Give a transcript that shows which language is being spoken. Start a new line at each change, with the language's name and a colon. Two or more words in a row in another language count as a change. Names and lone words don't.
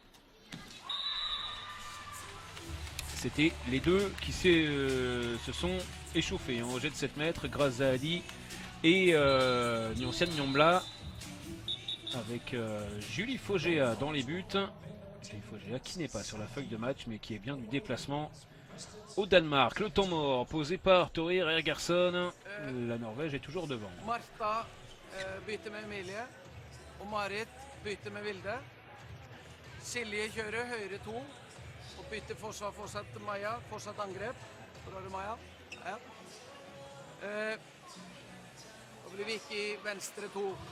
French: C'était les deux qui se sont échauffés hein, au jet de 7 mètres, Grazadi et Nyanciane Nyombla, avec Julie Fogéa dans les buts. Julie Fogéa qui n'est pas sur la feuille de match mais qui est bien du déplacement au Danemark. Le temps mort posé par Torir Ergarsson. La Norvège est toujours devant.
Norwegian: Marta bytter med Emilie, og Marit bytter med Vilde. Silje kjører høyre 2, og bytter forsvar fortsatt Maja, fortsatt angrep. Hvor er det Maja? Ja. Da blir Vicky venstre 2.